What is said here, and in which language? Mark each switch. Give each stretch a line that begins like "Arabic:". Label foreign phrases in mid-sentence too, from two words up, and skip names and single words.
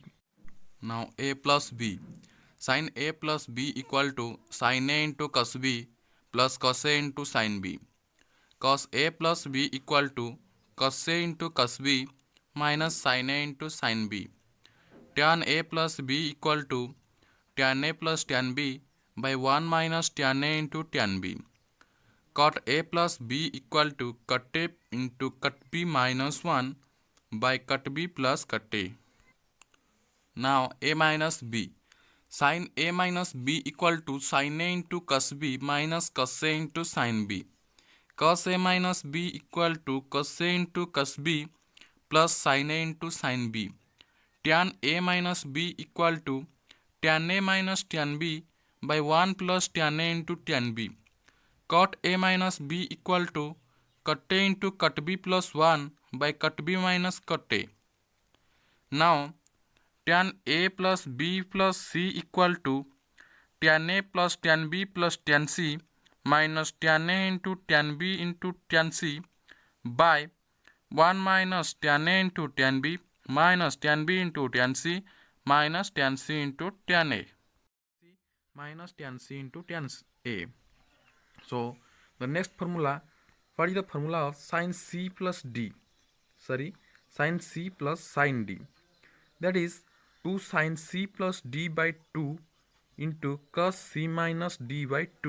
English: Now a plus b, sin a plus b equal to sin a into cos b plus cos a into sin b, cos a plus b equal to cos a into cos b minus sin a into sin b. tan a plus b equal to tan a plus tan b by 1 minus tan a into tan b. Cot a plus b equal to cut a into cut b minus 1 by cut b plus cut a. Now a minus b. Sin a minus b equal to sin a into cos b minus cos a into sin b. Cos a minus b equal to cos a into cos b plus sin a into sin b. Tan a minus b equal to tan a minus tan b by 1 plus tan a into tan b. Cot a minus b equal to cut a into cut b plus 1 by cut b minus cut a. Now tan a plus b plus c equal to tan a plus tan b plus tan c minus tan a into tan b into tan c by 1 minus tan a into tan b minus tan b into tan c minus tan c into tan a minus tan c into tan a. So the next formula, what is the formula of sin c plus d? Sin c plus sin d. That is 2 sin c plus d by 2 into cos c minus d by 2.